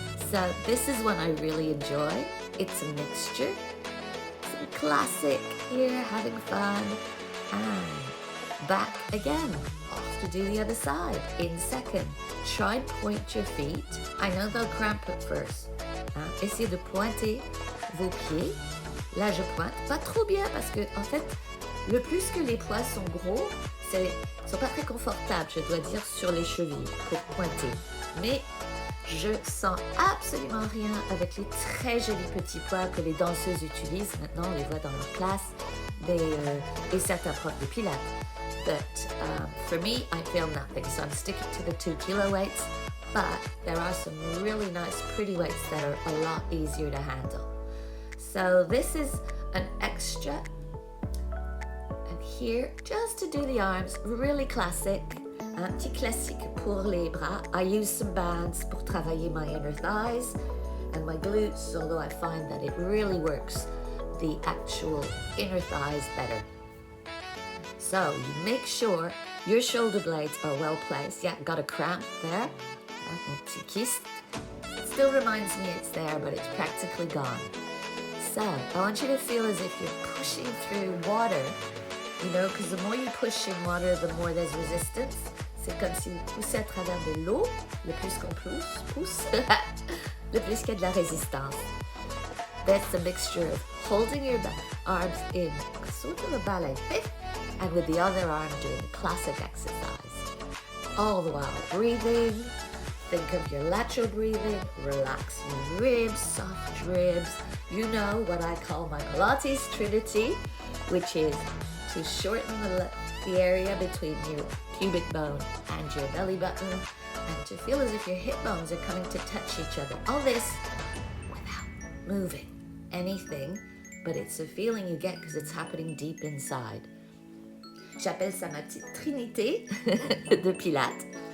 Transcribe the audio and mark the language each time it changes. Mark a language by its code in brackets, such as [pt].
[en] So this is one I really enjoy. It's a mixture. Some classic here, having fun. And back again. Off to do the other side in second. Try and point your feet. I know they'll cramp at first. [fr] Essayez de pointer vos pieds. Là, je pointe. Pas trop bien parce que, en fait, le plus que les poids sont gros, ils sont pas très confortables, je dois dire, sur les chevilles pour pointer. Mais je sens absolument rien avec les très jolis petits poids que les danseuses utilisent. Maintenant, on les voit dans leur classe et certains profs de Pilates. [en] But for me, I feel nothing. So I'm sticking to the 2 kilo weights. But there are some really nice, pretty weights that are a lot easier to handle. So this is an extra. And here, just to do the arms, really classic. [fr] Un petit classique pour les bras. [en] I use some bands [fr] pour travailler [en] my inner thighs and my glutes, although I find that it really works the actual inner thighs better. So you make sure your shoulder blades are well placed. Yeah, got a cramp there. [fr] Un petit kyste. [en] It still reminds me it's there, but it's practically gone. So I want you to feel as if you're pushing through water, you know, because the more you push in water, the more there's resistance. [fr] C'est comme si vous poussez à travers de l'eau. Le plus qu'on pousse, le plus qu'il y a de la résistance. [en] That's a mixture of holding your arms in sort of a ballet fit, and with the other arm doing a classic exercise. All the while breathing. Think of your lateral breathing. Relax your ribs, soft ribs. You know what I call my Pilates Trinity, which is to shorten the area between your pubic bone and your belly button, and to feel as if your hip bones are coming to touch each other. All this without moving anything, but it's a feeling you get because it's happening deep inside. [fr] J'appelle ça ma petite trinité de Pilates.